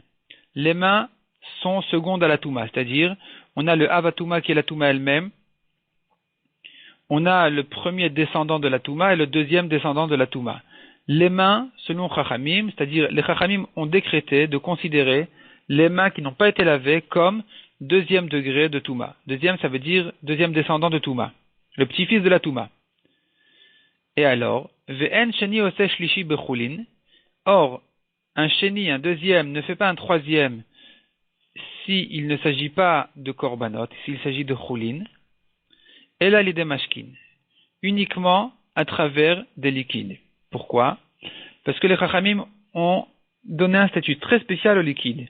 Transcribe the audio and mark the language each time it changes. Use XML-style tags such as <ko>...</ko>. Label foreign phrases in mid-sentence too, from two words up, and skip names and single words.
<fr>Les mains sont secondes à la touma, c'est-à-dire, on a le avatuma qui est la touma elle-même, on a le premier descendant de la touma et le deuxième descendant de la touma. Les mains, selon Chachamim, c'est-à-dire, les Chachamim ont décrété de considérer les mains qui n'ont pas été lavées comme deuxième degré de touma. Deuxième, ça veut dire deuxième descendant de touma, le petit-fils de la touma. Et alors,</fr> <he>ואין שני עושה שלישי בחולין.</he> <fr>Or, un sheni, un deuxième, ne fait pas un troisième s'il ne s'agit pas de korbanot, s'il s'agit de chulin. Et là, l'idée mashkin, uniquement à travers des liquides. Pourquoi? Parce que les Chachamim ont donné un statut très spécial au liquide.</fr>